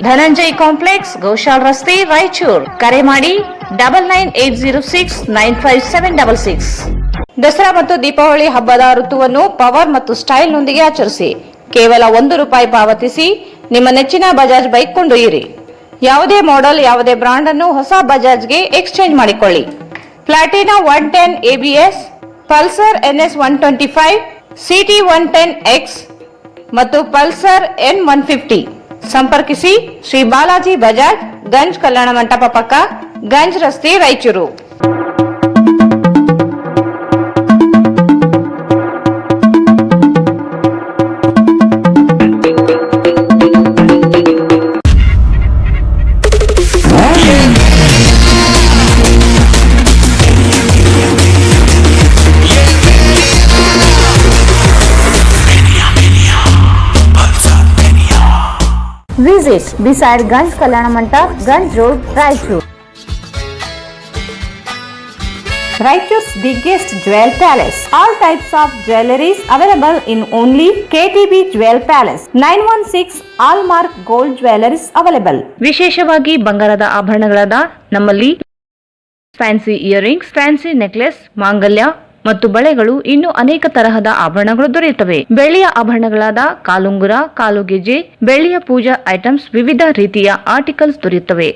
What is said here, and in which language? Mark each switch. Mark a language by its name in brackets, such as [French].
[Kannada] Dhananjay complex, Goshal ರಸ್ತೆ, ರಾಯಚೂರು. ಕರೆ ಮಾಡಿ 9980695766. ದಸರಾ ಮತ್ತು ದೀಪಾವಳಿ ಹಬ್ಬದ ಋತುವನ್ನು ಪವರ್ ಮತ್ತು ಸ್ಟೈಲ್ ನೊಂದಿಗೆ ಆಚರಿಸಿ. ಕೇವಲ 1 ರೂಪಾಯಿ ಪಾವತಿಸಿ ನಿಮ್ಮ ನೆಚ್ಚಿನ ಬಜಾಜ್ ಬೈಕ್ ಕೊಂಡೊಯ್ಯಿರಿ. ಯಾವುದೇ ಮಾಡೆಲ್, ಯಾವುದೇ ಬ್ರಾಂಡ್ ಅನ್ನು ಹೊಸ ಬಜಾಜ್ಗೆ ಎಕ್ಸ್ಚೇಂಜ್ ಮಾಡಿಕೊಳ್ಳಿ. Platina 110 ABS, Pulsar NS 125, CT 110X ಮತ್ತು ಪಲ್ಸರ್ N150. ಸಂಪರ್ಕಿಸಿ ಶ್ರೀ ಬಾಲಾಜಿ ಬಜಾಜ್, ಗಂಜ್ ಕಲ್ಯಾಣ ಮಂಟಪ ಪಕ್ಕ, ಗಂಜ್ ರಸ್ತೆ, Raichur. [English] Visit beside Ganj Kalyana Mandap, Ganj Road, Raichur. Raichur's biggest jewel palace. All types of jewelries available in only KTB Jewel Palace. 916 Allmark Gold Jewelries available. [Kannada] ವಿಶೇಷವಾಗಿ ಬಂಗಾರದ ಆಭರಣಗಳಾದ ನಮ್ಮಲ್ಲಿ fancy earrings, fancy necklace, ಮಾಂಗಲ್ಯ ಮತ್ತು ಬಳೆಗಳು ಇನ್ನೂ ಅನೇಕ ತರಹದ ಆಭರಣಗಳು ದೊರೆಯುತ್ತವೆ. ಬೆಳ್ಳಿಯ ಆಭರಣಗಳಾದ ಕಾಲುಂಗುರ, ಕಾಲುಗೆಜೆ, ಬೆಳ್ಳಿಯ ಪೂಜಾ ಐಟಮ್ಸ್, ವಿವಿಧ ರೀತಿಯ ಆರ್ಟಿಕಲ್ಸ್ ದೊರೆಯುತ್ತವೆ.